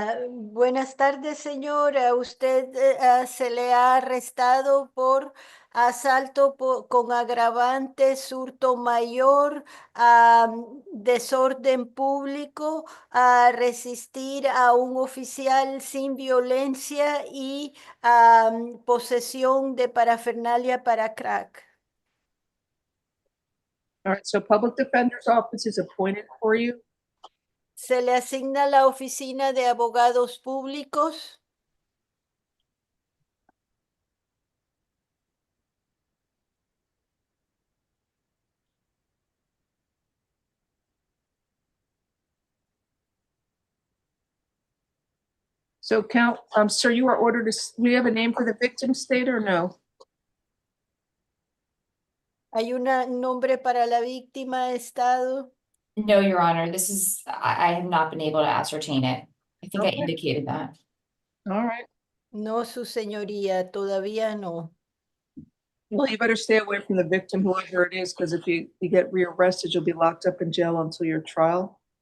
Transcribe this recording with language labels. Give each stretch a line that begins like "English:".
Spanish: Buenas tardes, señora. Usted se le ha arrestado por asalto con agravantes, hurto mayor, desorden público, a resistir a un oficial sin violencia y posesión de parafernalia para crack.
English: All right, so public defender's office is appointed for you.
Spanish: Se le asigna la oficina de abogados públicos.
English: So sir, you are ordered to, we have a name for the victim state or no?
Spanish: ¿Hay un nombre para la víctima, Estado?
English: No, Your Honor, this is, I have not been able to ascertain it. I think I Okay. indicated that. All right.
Spanish: No, su señoría, todavía no.
English: Well, you better stay away from the victim, whoever it is, because if you get rearrested, you'll be locked up in jail until your trial.